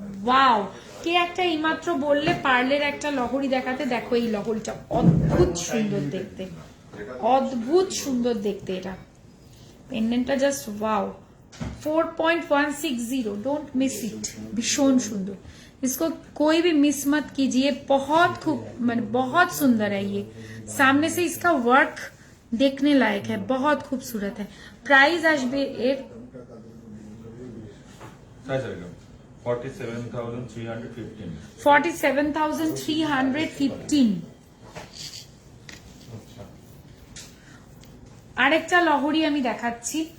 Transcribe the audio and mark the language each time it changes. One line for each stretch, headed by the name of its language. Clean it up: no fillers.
Bangla: Wow, কে একটা এইমাত্র বললে পার্লের একটা লহরি দেখাতে, দেখো এই লহরিটা অদ্ভুত সুন্দর দেখতে, অদ্ভুত সুন্দর দেখতে। এটা পেন্ডেন্টটা just wow.
Hindi: 4.160, don't miss it, भीषण सुंदर, इसको कोई भी मिस मत कीजिए, बहुत खूब मतलब बहुत सुंदर है ये, सामने से इसका वर्क देखने लायक है, बहुत खूबसूरत है।
Bangla: प्राइस আসবে এর 47,315। আরেকটা লহরি আমি দেখাচ্ছি।